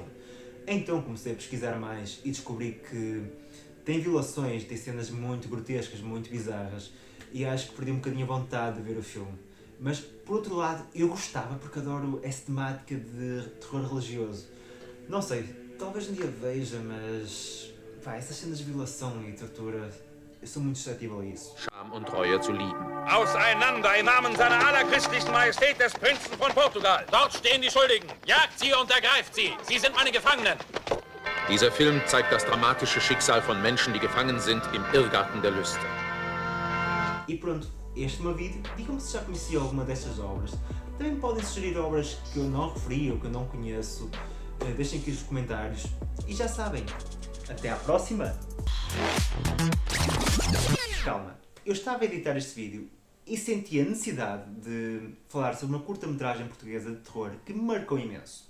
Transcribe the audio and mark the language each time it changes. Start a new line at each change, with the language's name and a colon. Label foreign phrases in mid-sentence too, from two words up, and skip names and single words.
Portuguese: Então comecei a pesquisar mais e descobri que tem violações, tem cenas muito grotescas, muito bizarras, e acho que perdi um bocadinho a vontade de ver o filme. Mas, por outro lado, eu gostava porque adoro essa temática de terror religioso. Não sei, talvez um dia veja, mas essas cenas de violação e tortura, eu sou muito suscetível a isso.
German: Scham und Treue zu lieben. Auseinander im Namen seiner allerchristlichsten Majestät des Prinzen von Portugal. Dort stehen die Schuldigen. Jagt sie und ergreift sie. Sie sind meine Gefangenen. Dieser Film zeigt das dramatische Schicksal von Menschen, die gefangen sind im Irrgarten der Lüste.
Portuguese: E pronto, este é o meu vídeo. Digam-me se já conheciam alguma destas obras. Também podem sugerir obras que eu não referi ou que eu não conheço. Deixem aqui nos comentários. E já sabem, até à próxima! Calma, eu estava a editar este vídeo e senti a necessidade de falar sobre uma curta-metragem portuguesa de terror que me marcou imenso.